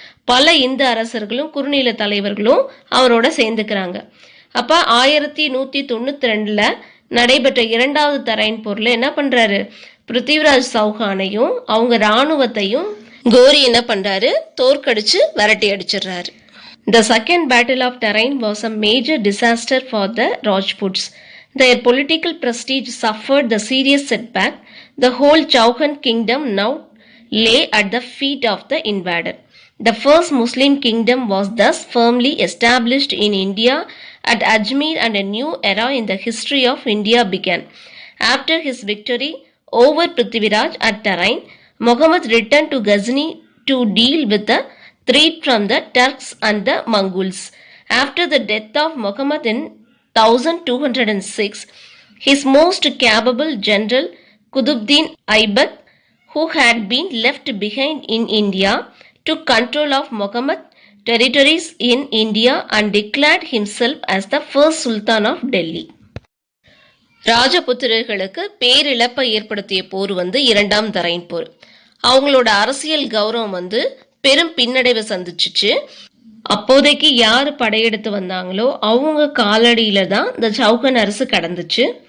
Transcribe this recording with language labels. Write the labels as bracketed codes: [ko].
[ta] பல இந்து அரசர்களும் குறுநில தலைவர்களும் அவரோட சேர்ந்துக்கிறாங்க. அப்ப 1192 நடைபெற்ற இரண்டாவது தரைன் போர்ல என்ன பண்றாரு, பிருத்திவிராஜ் சௌகானையும் அவங்க இராணுவத்தையும் கோரி என்ன பண்றாரு, தோற்கடிச்சு விரட்டி அடிச்சிடுறாரு. [en] The second battle of Tarain was a major disaster for the Rajputs. Their political prestige suffered the serious setback. The whole Chauhan kingdom now lay at the feet of the invader. The first Muslim kingdom was thus firmly established in India at Ajmer, and a new era in the history of India began. After his victory over Prithviraj at Tarain, Muhammad returned to Ghazni to deal with the threat from the Turks and the Mongols. After the death of Muhammad in 1206, his most capable general Qutbuddin Aibak, who had been left behind in India, took control of Muhammad territories in India and declared himself as the first Sultan of Delhi. [ta] ராஜபுத்திரர்களுக்கு பேரிழப்பை ஏற்படுத்திய போர் வந்து இரண்டாம் தரைன் போர். அவங்களோட அரசியல் கௌரவம் வந்து பெரும் பின்னடைவை சந்திச்சுச்சு. அப்போதைக்கு யாரு படையெடுத்து வந்தாங்களோ அவங்க காலடியில தான் இந்த சௌகன் அரசு கடந்துச்சு.